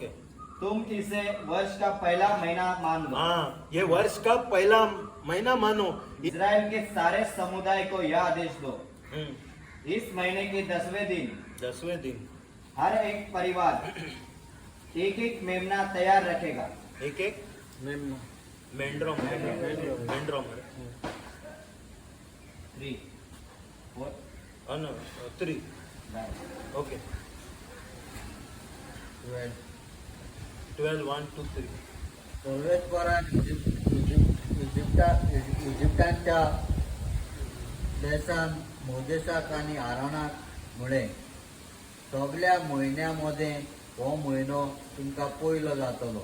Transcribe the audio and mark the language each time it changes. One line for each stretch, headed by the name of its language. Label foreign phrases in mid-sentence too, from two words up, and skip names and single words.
Hindi: तुम इसे वर्ष का पहला महीना मान लो। हाँ ये वर्ष का पहला महीना मानो इज़राइल के सारे समुदाय को यह आदेश दो, हम्म, इस महीने के 10वें दिन 10वें दिन हर एक परिवार एक एक मेमना तैयार रखेगा। एक एक मेमना
Konkani: मेंढ्रो मेंढ्रो
Hindi: 3 4 3 ओके 12 1 2 3
Konkani: सर्वेश्वरान इजिप्टांच्या देशान मोजेसाक आणि आरोनाक मुळे सगळ्या म्हयन्यामध्ये हो म्हयनो तुमका पयलो जातलो